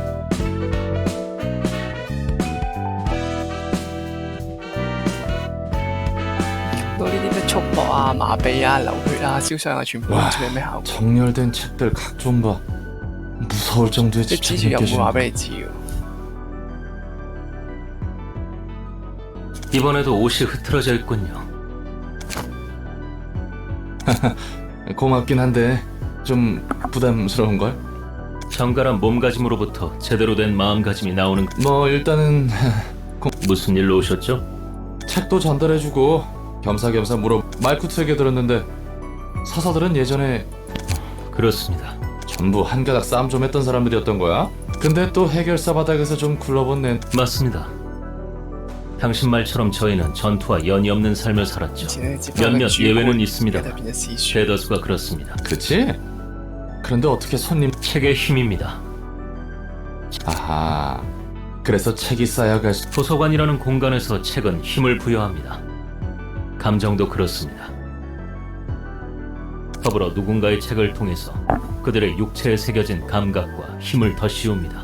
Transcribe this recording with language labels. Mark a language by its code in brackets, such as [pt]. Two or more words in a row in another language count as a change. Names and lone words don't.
[yue] 到呢啲咩束縛啊、麻痹啊、流血啊、燒傷啊，全部都唔知咩效果。 [ko] 정렬된 책들 각 좀 봐. 무서울 정도의 [yue] 即係之 [ko] 집착이 [yue] 前又唔會話 [ko] 느껴진다. [yue] 俾你知喎。 [ko] 이번에도 옷이 흐트러져 있군요. 고맙긴 한데 좀 부담스러운걸? 정갈한 몸가짐으로부터 제대로 된 마음가짐이 나오는 뭐 일단은 무슨 일로 오셨죠? 책도 전달해주고 겸사겸사 말쿠트에게 들었는데 사사들은 예전에 그렇습니다. 전부 한가닥 싸움 좀 했던 사람들이었던 거야? 근데 또 해결사 바닥에서 좀 굴러본 내 맞습니다. 당신 말처럼 저희는 전투와 연이 없는 삶을 살았죠. [yue] 以前咧，只不過係 [ko] 몇몇 [yue] 主 [ko] 예외는 [yue] 觀， [ko] 있습니다. [yue] 而家變咗史書。 [ko] 대다수가 그렇습니다. 그치? 그런데 어떻게 손님 책의 힘입니다. 아하 그래서 책이 쌓여갈 수 도서관이라는 공간에서 책은 힘을 부여합니다. 감정도 그렇습니다. 더불어 누군가의 책을 통해서 그들의 육체에 새겨진 감각과 힘을 더 씌웁니다.